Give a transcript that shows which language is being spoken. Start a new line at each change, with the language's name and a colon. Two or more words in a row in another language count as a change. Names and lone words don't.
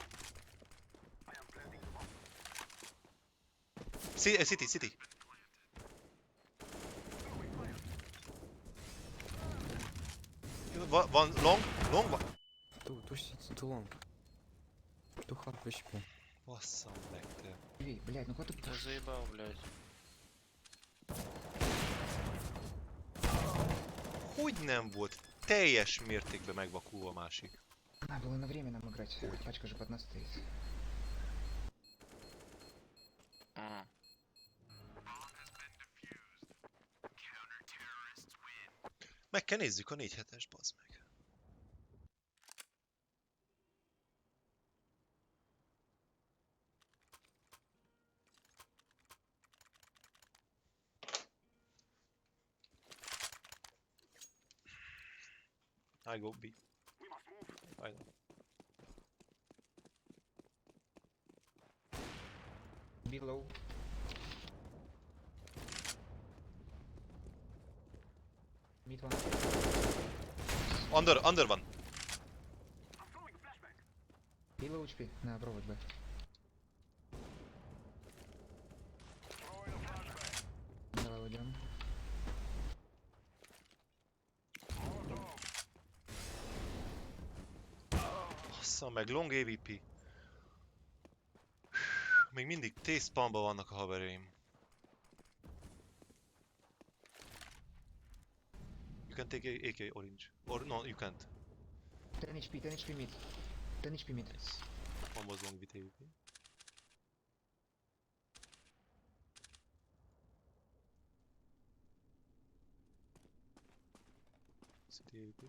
English: City. One long one. Too long. Too hard HP.
Hungarian: Basszam meg te.
Russian: Блядь, ну хватит. Ты заебал, блядь.
Hungarian: Hogy nem volt teljes mértékben megvakulva a másik.
Russian: Надо было на время нам играть. Пачка же под нас стоит.
Hungarian: Meg kell nézzük a 4-7-es, bazd meg.
English: I go B. I know. Below. Mid one. Under one. Below HP.
Russian: На провод Б. Давай уйдем.
Hungarian: Bassza meg,
English: long AVP.
Hungarian: Még mindig T-spawnban vannak a havereim.
English: You can take AK orange. Or no, you can't. 10 HP mid. 10 HP mid. One was long with AVP. City AVP.